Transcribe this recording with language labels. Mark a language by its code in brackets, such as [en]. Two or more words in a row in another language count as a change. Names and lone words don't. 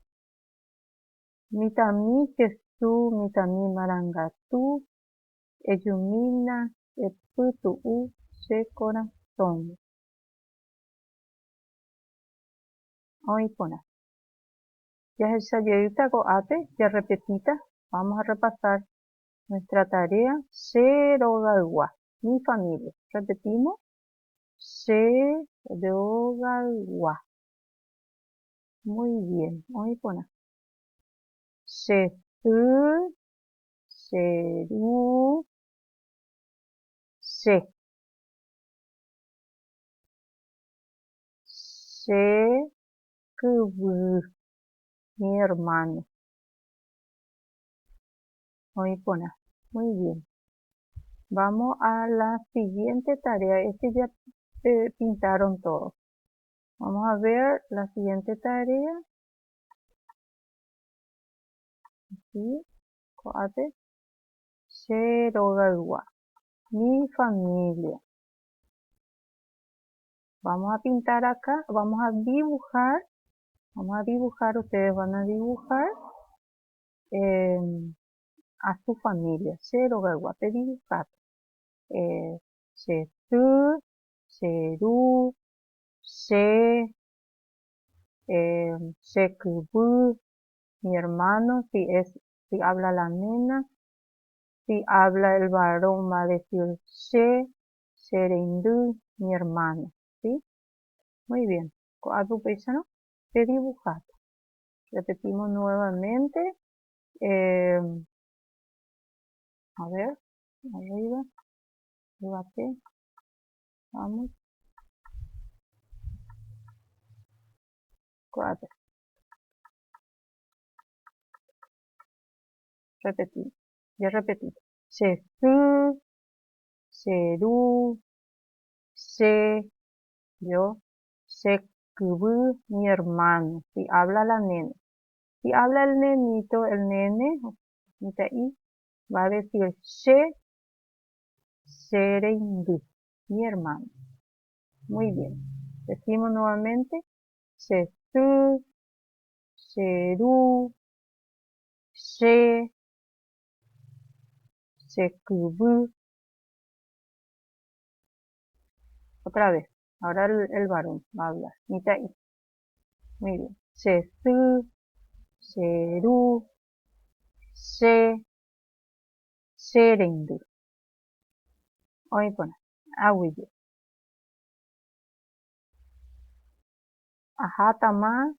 [gn] Mitãmi kesu, mitãmi marangatu, ejumína, epytu'u che coração. Oĩ porã. Jahechajeýta ko'ápe, ya repetita. [es] Vamos a repasar nuestra tarea. Cherogaygua. Mi familia. Repetimos. Cherogaygua. Muy bien. [gn] Oĩ porã. Chehy, cheru, che. [es] Chekyvy, mi hermano. [gn] Oĩ porã. [es] Muy bien. Vamos a la siguiente tarea. Ya pintaron todo. Vamos a ver la siguiente tarea. Aquí, coate. Cherogaygua. Mi familia. Vamos a pintar acá. Vamos a dibujar. Ustedes van a dibujar a su familia. Cherogaygua. Te dibujar. [gn] Chehy, cheru, che, chekyvy, [es] mi hermano, si habla la nena, si habla el varón va a decir chereindy, mi hermano, ¿sí? Muy bien. Coadupéichano, te dibujar. Repetimos nuevamente. A ver, arriba, debate, vamos. 4. Repetir. Ya repetí. [gn] Chehy, cheru, che, yo, chekyvy, [es] mi hermano. Si habla la nena. Si habla el nenito, el nene, ahí, va a decir chereindy, mi hermano. Muy bien. Decimos nuevamente. [gn] Chehy, cheru, che, chekyvy. [es] Otra vez. Ahora el varón va a hablar. Ahí. Muy bien. [gn] Chehy, cheru, che, chereindy. Oĩ porã. Aguyje. Ahátamá.